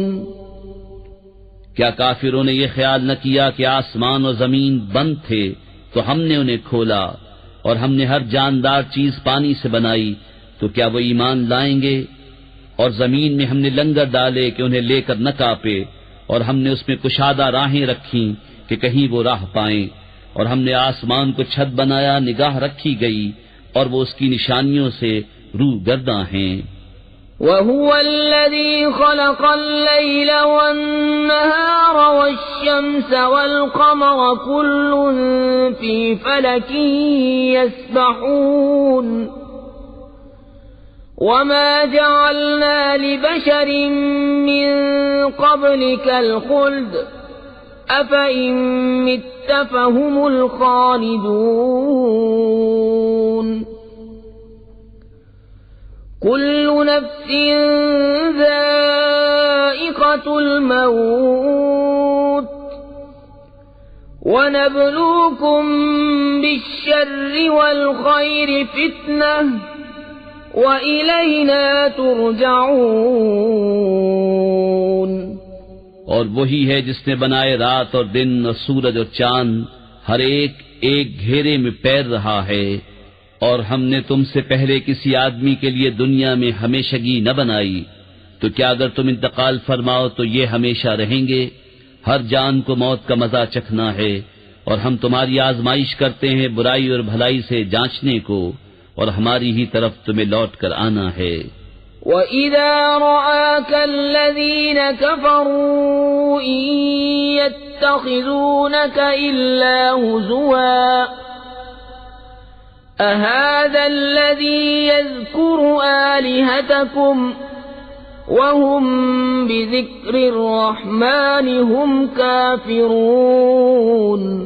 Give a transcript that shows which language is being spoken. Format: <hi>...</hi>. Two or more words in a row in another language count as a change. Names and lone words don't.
<hi>क्या काफिरों ने ये ख्याल न किया कि आसमान और जमीन बंद थे तो हमने उन्हें खोला, और हमने हर जानदार चीज पानी से बनाई, तो क्या वो ईमान लाएंगे? और जमीन में हमने लंगर डाले कि उन्हें लेकर न कांपे, और हमने उसमें कुशादा राहें रखी कि कहीं वो राह पाएं, और हमने आसमान को छत बनाया, निगाह रखी गई, और वो उसकी निशानियों से रूगर्दा हैं।</hi> <ar>وهو الذي خلق الليل والنهار والشمس والقمر كل في فلك يسبحون. وما جعلنا لبشر من قبلك الخلد أفإن مت فهم الخالدون. كل نفس ذائقة الموت ونبلوكم بالشر والخير فتنة وإلينا ترجعون.</ar> <hi>और वही है जिसने बनाए रात और दिन और सूरज और चांद, हर एक एक घेरे में पैर रहा है। और हमने तुमसे पहले किसी आदमी के लिए दुनिया में हमेशगी न बनाई, तो क्या अगर तुम इंतकाल फरमाओ तो ये हमेशा रहेंगे? हर जान को मौत का मजा चखना है, और हम तुम्हारी आजमाइश करते हैं बुराई और भलाई से जांचने को, और हमारी ही तरफ तुम्हें लौट कर आना है।</hi> <ar>وإذا رآك الذين كفروا إن يتخذونك إلا هزوا أهذا الذي يذكر آلهتكم وهم بذكر الرحمن هم كافرون.</ar>